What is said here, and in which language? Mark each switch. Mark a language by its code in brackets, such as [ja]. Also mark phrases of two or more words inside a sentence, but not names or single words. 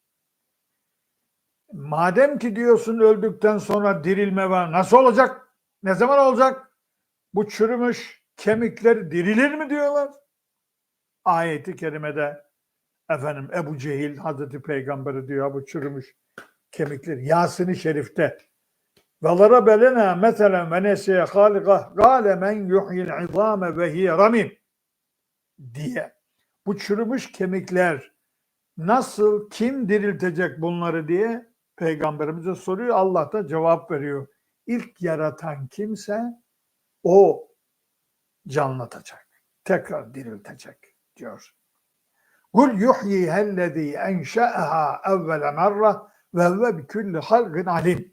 [tr] Madem ki diyorsun öldükten sonra dirilme var. Nasıl olacak? Ne zaman olacak? Bu çürümüş kemikler dirilir mi diyorlar? Ayeti kerimede efendim Ebu Cehil Hazreti Peygamber'e diyor bu çürümüş kemikler. [ar] Yasin-i Şerif'te وَضَرَبَ لَنَا مَثَلًا وَنَسِيَ خَالِقَهُ قَالَ مَنْ يُحْيِي الْعِظَامَ وَهِيَ رَمِيمٌ diye. [tr] Bu çürümüş kemikler nasıl, kim diriltecek bunları diye Peygamberimize soruyor. Allah da cevap veriyor. İlk yaratan kimse o canlatacak. Tekrar diriltecek diyor. [ar] قل يحييها الذي أنشأها أول مرة وهو بكل خلق عليم.